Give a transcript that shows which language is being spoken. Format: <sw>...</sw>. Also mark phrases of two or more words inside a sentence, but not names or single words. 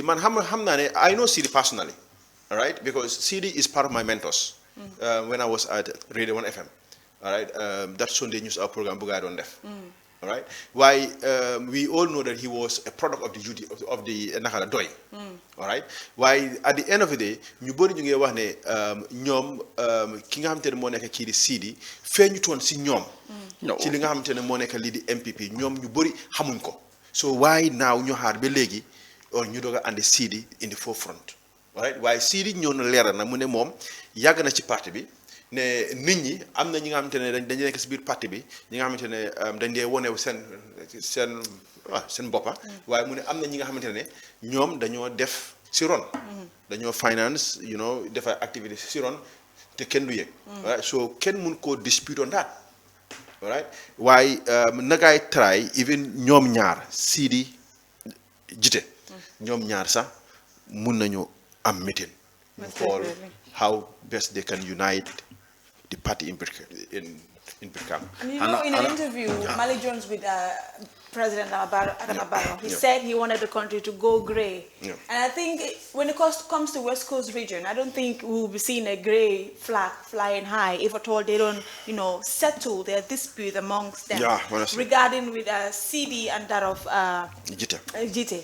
<wo>Man xam naa ne</wo> <en>I know Sidi personally, all right? Because Sidi is part of my mentors. When I was at Radio 1 FM, all right? That Sunday news hour program</en> <wo>bu gaa doon def.</wo> <en>All right. Why we all know that he was a product of the duty of the nakala doy. All right. Why at the end of the day,</en> <wo>ñu bari ñu ngi wax ne ñoom ki nga xamante ne moo nekk kii di Sidi feeñu toon si ñoom. ci li nga xamante ne moo nekk lii di MPP ñoom ñu bari xamuñ ko.</wo> <en>So why now</en> <wo>ñu xaar ba léegi or ñu doog a andi Sidi</wo> <en>in the forefront. All right.</en> <wo>Waaye Sidi ñëw na leeral na mu ne moom yàgg na ci parti bi. Ne nit ñi am na ñi nga xamante ne dañu nekk si biir parti bi ñi nga xamante ne dañ dee wonewu seen boppa waaye mu ne am na ñi nga xamante ne ñoom dañoo def si ron dañoo finance defar activité si ron te kenn du yëg</wo> <en>right so</en> <wo>kenn mun koo</wo> <en>dispute on that right</en> <wo>waaye nagaay try even ñoom ñaar Sidi Jite ñoom ñaar sax mun nañu am meeting ñu xool</wo> <en>how best they can unite the party in Birkam. And in an interview, Mali Jones with President Adama Barrow, he said he wanted the country to go grey. Yeah. And I think when it comes to West Coast region, I don't think we will be seeing a grey flag flying high if at all they don't, settle their dispute amongst them regarding with CD and that of Jite.</en>